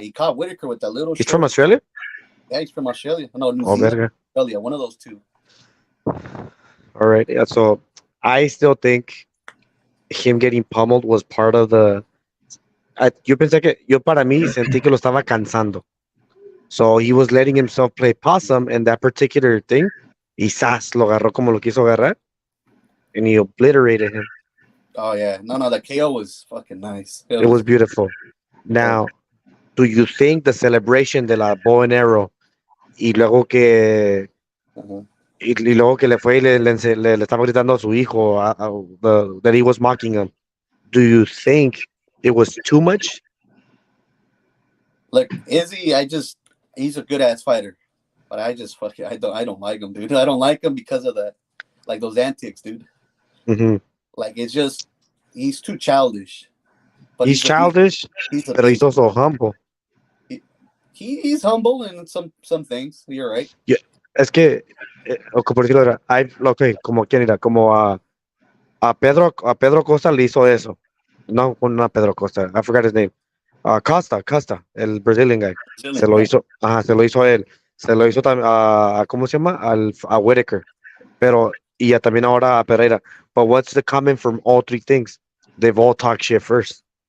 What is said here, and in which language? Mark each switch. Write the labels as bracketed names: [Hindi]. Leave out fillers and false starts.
[English] He caught Whitaker with that little. He's from Australia? Yeah, he's from Australia. No, New Zealand. Australia, one of those two. All right. Yeah. So I still think him getting pummeled was part of the [Spanish] yo pensé que, yo para mí sentí que lo estaba cansando. [English] So he was letting himself play possum in that particular thing. [Spanish] Y ¡zas! Lo agarró como lo quiso agarrar. [English] And he obliterated him. Oh yeah, no, the KO was fucking nice. It was beautiful. Now, do you think the celebration [Spanish] de la [English] bow and arrow [Spanish] y luego que Uh-huh. y luego que le fue y le estaba gritando a su hijo [English] that he was mocking him, do you think it was too much? Look, Izzy, he's a good ass fighter, but I don't like him, dude. I don't like him because of that, like those antics, dude. Mm-hmm. Like it's just he's too childish. But He's childish, he's a but he's also humble. he's humble in some things. You're right. [Spanish] Yeah, es que, o como decirlo, okay, como quién era, como a Pedro Costa le hizo eso. [English] No, no a Pedro Costa, I forgot his name. [Spanish] Costa, el [English] Brazilian guy. [Spanish] Se lo hizo, se lo hizo a él. Se lo hizo también a, ¿cómo se llama? A Whitaker. Pero, y ya también ahora a Pereira. [English] But what's the common from all three things? They've all talked shit first.